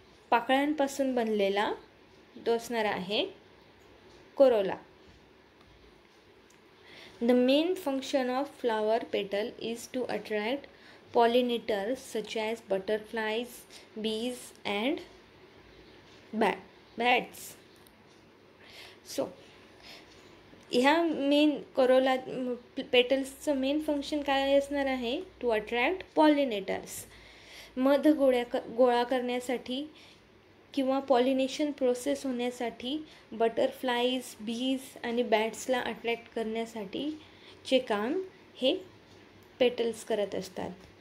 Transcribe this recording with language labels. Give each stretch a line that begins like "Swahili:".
Marathi: पाकळ्यांपासून बनलेला तो असणार आहे Corolla.
English: The main function of flower petal is to attract pollinators such as butterflies, bees and bats.
Marathi: So ह्या main Corolla पेटल्सचं main function काय असणार आहे?
English: To attract pollinators.
Marathi: मध गोळा करण्यासाठी किंवा पॉलिनेशन प्रोसेस होण्यासाठी बटरफ्लाईज, बीज आणि बॅट्सला अट्रॅक्ट करण्यासाठीचे काम हे पेटल्स करत असतात.